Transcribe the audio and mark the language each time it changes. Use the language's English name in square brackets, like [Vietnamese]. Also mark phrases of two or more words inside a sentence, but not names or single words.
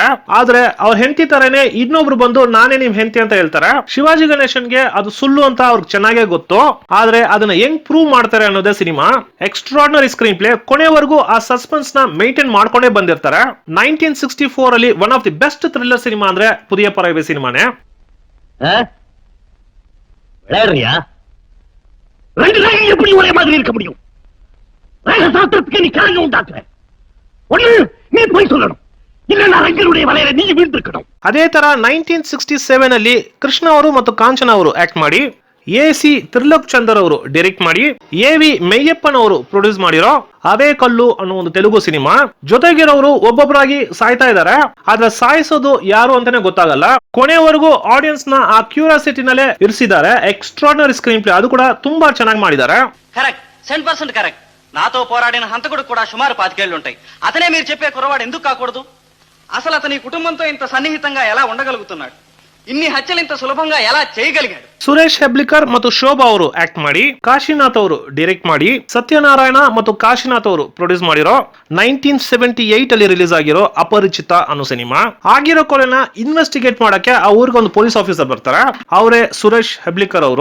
[Kannada] ಆದ್ರೆ ಅವ್ರ ಹೆಂಡತಿ ತರನೇ ಇನ್ನೊಬ್ರು ಬಂದು ನಾನೇ ನಿಮ್ ಹೆಂಡತಿ ಅಂತ ಹೇಳ್ತಾರೆ. ಶಿವಾಜಿ ಗಣೇಶನ್ಗೆ ಅದು ಸುಳ್ಳು ಅಂತ ಅವ್ರಿಗೆ ಚೆನ್ನಾಗೇ ಗೊತ್ತು. ಆದ್ರೆ ಅದನ್ನ ಹೆಂಗ್ ಪ್ರೂವ್ ಮಾಡ್ತಾರೆ ಅನ್ನೋದೇ ಸಿನಿಮಾ. [English] extraordinary screen play, [Kannada] ಕೊನೆವರೆಗೂ ಆ ಸಸ್ಪೆನ್ಸ್ ನ ಮೇಂಟೈನ್ ಮಾಡ್ಕೊಂಡೇ ಬಂದಿರ್ತಾರೆ. 1964 ಅಲ್ಲಿ [English] one of the best thriller [Kannada] ಸಿನಿಮಾ ಅಂದ್ರೆ ಪುದಿಯ ಪರವೈ ಸಿನಿಮಾನೇ. [Tamil] எப்படி ஒரே மாதிரி இருக்க முடியும்? சாஸ்திரத்துக்கு நீ கலங்க உண்டாக்குற. ஒண்ணு நீ போய் சொல்லணும், இல்லன்னா ரங்கனுடைய வலையில நீ வீழ்ந்திருக்கணும். [Kannada] ಅದೇ ತರ 1967 ಅಲ್ಲಿ ಕೃಷ್ಣ ಅವರು ಮತ್ತು ಕಾಂಚನ ಅವರು ಆಕ್ಟ್ ಮಾಡಿ, ಎಸಿ ತ್ರಿಲೋಕ್ ಚಂದರ್ ಅವರು ಡೈರೆಕ್ಟ್ ಮಾಡಿ, ಎವಿ ಮೆಯ್ಯಪ್ಪನ್ ಅವರು ಪ್ರೊಡ್ಯೂಸ್ ಮಾಡಿರೋ ಅವೇ ಕಲ್ಲು ಅನ್ನೋ ಒಂದು ತೆಲುಗು ಸಿನಿಮಾ. ಜೊತೆಗಿರೋರು ಒಬ್ಬೊಬ್ಬರಾಗಿ ಸಾಯ್ತಾ ಇದಾರೆ, ಆದ್ರೆ ಸಾಯಿಸೋದು ಯಾರು ಅಂತಾನೆ ಗೊತ್ತಾಗಲ್ಲ. ಕೊನೆವರೆಗೂ ಆಡಿಯನ್ಸ್ ನ ಆ ಕ್ಯೂರಿಯಾಸಿಟಿನಲ್ಲೇ ಇರಿಸಿದ್ದಾರೆ. [English] extraordinary screen play, [Kannada] ಅದು ಕೂಡ ತುಂಬಾ ಚೆನ್ನಾಗಿ ಮಾಡಿದ್ದಾರೆ. [Telugu] కరెక్ట్ 100% కరెక్ట్. నాతో పోరాడిన హంతకుడు కూడా సుమారు 25 ఏళ్లు ఉంటాయి. అతనే మీరు చెప్పే కుర్రవాడు ఎందుకు కాకూడదు? అసలు అతని కుటుంబంతో ఇంత సన్నిహితంగా ఎలా ఉండగలుగుతున్నాడు? ఇన్ని హత్యలు ఇంత సులభంగా ఎలా చేయగలిగాడు? [Kannada] ಸುರೇಶ್ ಹೆಬ್ಲಿಕರ್ ಮತ್ತು ಶೋಭಾ ಅವರು ಆಕ್ಟ್ ಮಾಡಿ, ಕಾಶಿನಾಥ್ ಅವರು ಡೈರೆಕ್ಟ್ ಮಾಡಿ, ಸತ್ಯನಾರಾಯಣ ಮತ್ತು ಕಾಶಿನಾಥ್ ಅವರು ಪ್ರೊಡ್ಯೂಸ್ ಮಾಡಿರೋ 1978 ಅಲ್ಲಿ ರಿಲೀಸ್ ಆಗಿರೋ ಅಪರಿಚಿತ ಅನ್ನೋ ಸಿನಿಮಾ. ಆಗಿರೋ ಕೊಲೆನ ಇನ್ವೆಸ್ಟಿಗೇಟ್ ಮಾಡಕ್ಕೆ ಆ ಊರಿಗೆ ಒಂದು [English] police officer [Kannada] ಬರ್ತಾರೆ. ಅವರೇ ಸುರೇಶ್ ಹೆಬ್ಲಿಕರ್ ಅವರು.